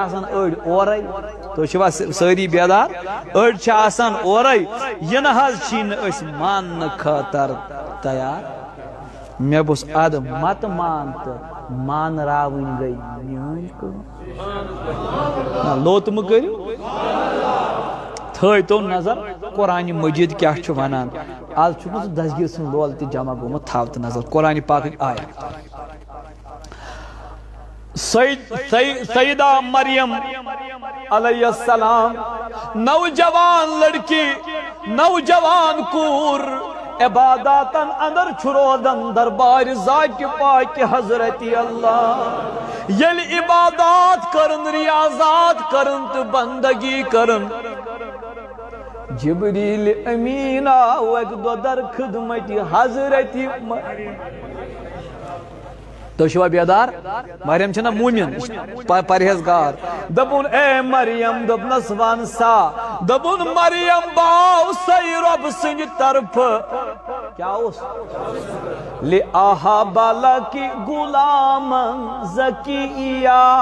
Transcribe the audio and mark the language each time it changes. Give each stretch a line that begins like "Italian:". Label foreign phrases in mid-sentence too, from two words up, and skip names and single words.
Kashmiri: آسان أڑۍ اورے تُہۍ چھِوا سٲری بیدار أڑۍ چھِ آسان اورے یہِ نہ حظ چھی نہٕ أسۍ ماننہٕ خٲطر تیار مےٚ بوٗز ادٕ متہٕ مان تہٕ مانراوٕنۍ گٔے میٲنۍ کٲم نہ لوٚت مہٕ کٔرِو تھٲے تو نظر قرآنِ مجیٖد کیٛاہ چھُ ونان آز چھُکھ نہٕ ژٕ دسگیٖر سُنٛد لول تہِ جمع گوٚمُت تھاو تہٕ نظر قرآنِ پاکٕکۍ آیت سیدہ مریم
Arabic: علیہ السلام
Urdu: نوجوان لڑکی
Kashmiri: نوجوان کوٗر عباداتن اندر چھُ روزان دربارِ ذاتہِ پاکہِ حضرت اللہ ییٚلہِ عبادات کرن ریاضات کرن تہٕ بندگی کرن جبریل امین آو اکہِ دۄہ در خدمتِ حضرت تُہۍ چھِوا بیدار مریم چھنا مومِن پرہیزگار دپُن اے مریم دوٚپنس ون سا دپُن مریم باو سَے رۄب سٕنٛدِ طرفہٕ کیٛاہ اوس
Arabic: لِأَحَبَ لَكِ غُلامًا زَكِيًّا